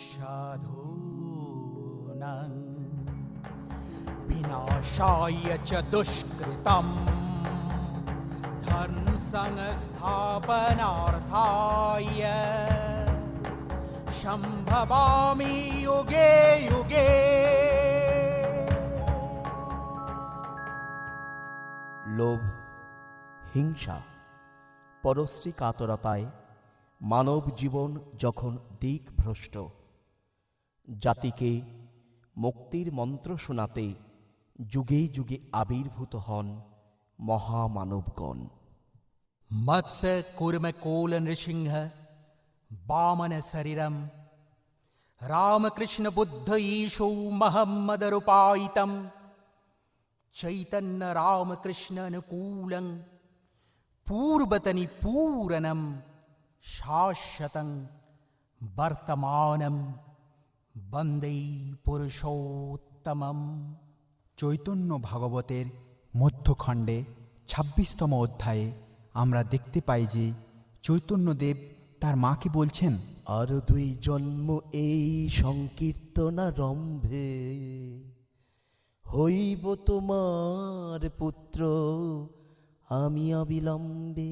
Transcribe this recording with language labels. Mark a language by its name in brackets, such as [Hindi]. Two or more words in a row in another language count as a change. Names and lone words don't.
[Sanskrit] साधूनां विनाशाय च दुष्कृतम् धर्म संस्थापनार्थाय संभवामि युगे युगे। [Bangla] লোভ, হিংসা, পরশ্রী কাতরতায় মানব জীবন যখন দিকভ্রষ্ট, জাতিকে মুক্তির মন্ত্র শোনাতে যুগে যুগে আবির্ভূত হন মহামানবগণ। [Sanskrit] मत्स्य कूर्म कोल नृसिंह वामन शरीरम रामकृष्ण बुद्ध ईशो महम्मद रूपायितम चैतन्य रामकृष्ण अनुकूलं पूर्वतनि पूरनम शाश्वतं वर्तमानं वन्दे पुरुषोत्तमम्। [Bangla] চৈতন্য ভাগবতের মধ্যখণ্ডে ২৬তম অধ্যায়ে আমরা দেখতে পাই যে চৈতন্যদেব তার মাকে বলছেন, আরো ২ জন্ম এই সংকীর্তনারম্ভে হইব তোমার পুত্র আমি অবিলম্বে।